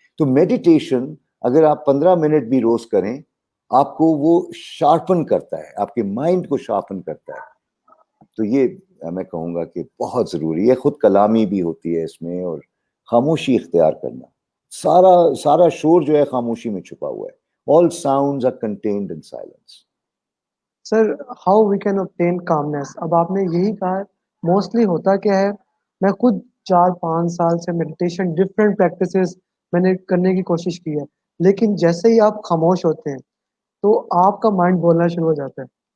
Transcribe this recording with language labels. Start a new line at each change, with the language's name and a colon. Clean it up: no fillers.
Urdu: تو میڈیٹیشن اگر آپ 15 منٹ بھی روز کریں آپ کو وہ شارپن کرتا ہے, آپ کے مائنڈ کو شارپن کرتا ہے. تو یہ میں کہوں گا کہ بہت ضروری ہے. خود کلامی بھی ہوتی ہے اس میں, اور خاموشی اختیار کرنا. سارا شور جو ہے خاموشی میں چھپا ہوا ہے.
English: All sounds are contained in silence.
Urdu: Sir
English: How we can obtain calmness.
Urdu: اب آپ نے یہی کہا, موسٹلی ہوتا کیا ہے, میں خود 4-5 سال سے میڈیٹیشن ڈفرینٹ پریکٹسز میں نے کرنے کی کوشش کی ہے, لیکن جیسے ہی آپ خاموش ہوتے ہیں تو آپ کا مائنڈ بولنا شروع ہو جاتا ہے.